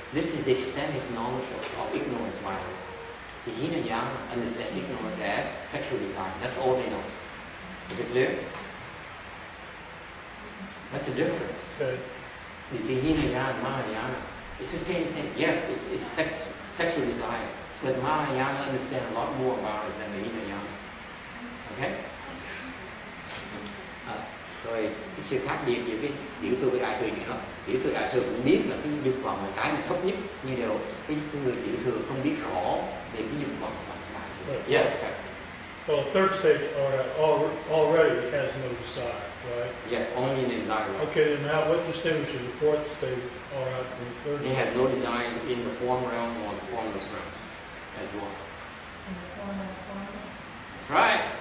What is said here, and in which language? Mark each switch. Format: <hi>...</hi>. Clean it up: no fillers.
<en>This is the extent his knowledge of ignorance by the Hinayana understand ignorance as sexual desire. That's all they know. Is it clear? That's the difference between Hinayana and Mahayana. It's the same thing. Yes, it's sexual desire, but Mahayana understand a lot more about it than the Hinayana. Okay?</en> <vi>Rồi cái sự khác biệt giữa cái tiểu thừa với đại thừa gì đó. Tiểu thừa đại thừa cũng biết là cái dục vọng là cái mà thấp nhất, nhưng đều cái người tiểu thừa không biết rõ về cái dục vọng là cái đại thừa.</vi> <en>Yes, yes. Well, third stage already has no desire, right? Yes, only in desire. Okay, then now what distinguishes the fourth stage Arhat from the third He stage? has no desire in the form realm or the formless realms as well. That's right.</en>